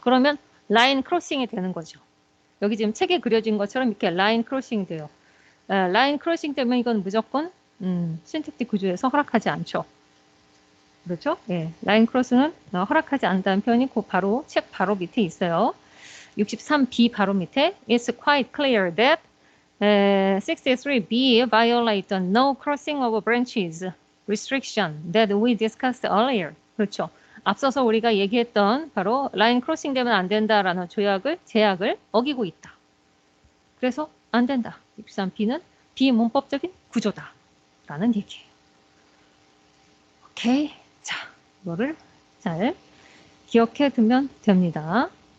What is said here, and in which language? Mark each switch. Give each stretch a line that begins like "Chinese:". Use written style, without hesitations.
Korean: 그러면 라인 크로싱이 되는 거죠. 여기 지금 책에 그려진 것처럼 이렇게 라인 크로싱이 돼요. 라인 크로싱 되면 이건 무조건 신택틱 구조에서 허락하지 않죠. 그렇죠? 예, 라인 크로스는 허락하지 않는다는 표현이 책 바로 밑에 있어요.
English: 63B
Korean: 바로 밑에
English: It's quite clear that 63B violate the no crossing of branches restriction that we discussed earlier.
Korean: 그렇죠. 앞서서 우리가 얘기했던 바로 라인 크로싱 되면 안 된다라는 제약을 어기고 있다. 그래서 안 된다. 63B는 비문법적인 구조다라는 얘기예요. 오케이. 자, 이거를 잘 기억해 두면 됩니다.